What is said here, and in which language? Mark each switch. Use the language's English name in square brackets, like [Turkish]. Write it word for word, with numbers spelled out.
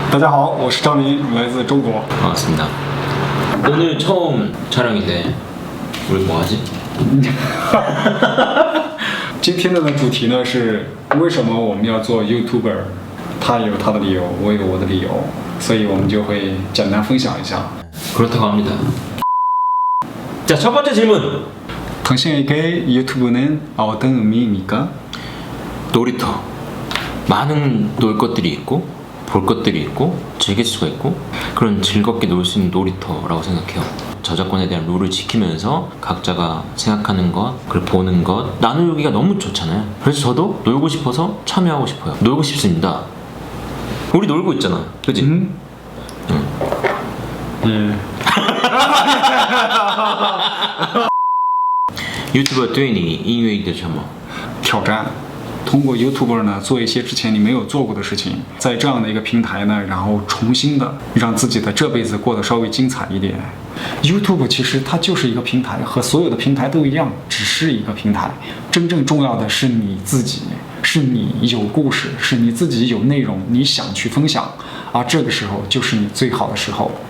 [Chinese] 大家好，我是张林，来自中国。 [Korean] 반갑습니다. 오늘 처음 촬영인데 우리 뭐하지? [Chinese] 今天的主题呢是为什么我们要做 YouTuber， 他有他的理由，我有我的理由，所以我们就会简单分享一下。 [Korean] 그렇다고 합니다. 자, 첫 번째 질문. 당신에게 유튜브는 어떤 의미입니까? 놀이터. 많은 놀 것들이 있고 볼 것들이 있고 즐길 수가 있고 그런 즐겁게 놀 수 있는 놀이터라고 생각해요. 저작권에 대한 룰을 지키면서 각자가 생각하는 것, 그리고 보는 것 나누기가 너무 좋잖아요. 그래서 저도 놀고 싶어서 참여하고 싶어요. 놀고 싶습니다. 우리 놀고 있잖아, 그치? 음? 응. 네. 유튜버 되니 인웨이 되셔머 [Chinese] 挑战，通过 YouTuber 呢做一些之前你没有做过的事情，在这样的一个平台呢，然后重新的让自己的这辈子过得稍微精彩一点。 YouTube 其实它就是一个平台，和所有的平台都一样，只是一个平台。真正重要的是你自己，是你有故事，是你自己有内容，你想去分享，而这个时候就是你最好的时候。